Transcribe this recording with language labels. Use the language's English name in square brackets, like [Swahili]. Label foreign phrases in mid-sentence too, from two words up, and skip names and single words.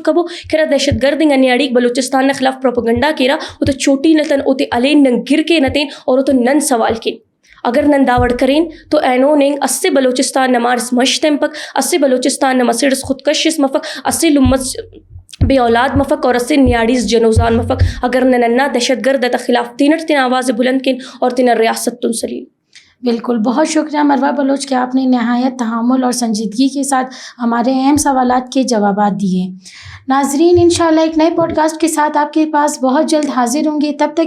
[Brahui] کبو کرا دہشت گردنگ انیاڑی بلوچستان نے خلاف پروپیگنڈا کیرا او تو چھوٹی نتن او تے علی نن گر کے نتین اور او تو نن سوال کے اگر نن داوڑ کریں تو اینو ننگ اسے بلوچستان نمارس مشتم پک اسے بلوچستان نمسڑس خودکشس مفک اسے لمت بے اولاد مفک اور اسے نیاڑیز جنوزان مفک اگر نننا دہشت گرد خلاف تینٹ تین آواز بلند کن اور تین ریاست تنسلین. [Urdu] بالکل. بہت شکریہ مروہ بلوچ کہ آپ نے نہایت تحمل اور سنجیدگی کے ساتھ ہمارے اہم سوالات کے جوابات دیے. ناظرین انشاءاللہ ایک نئے پوڈ کاسٹ کے ساتھ آپ کے پاس بہت جلد حاضر ہوں گے.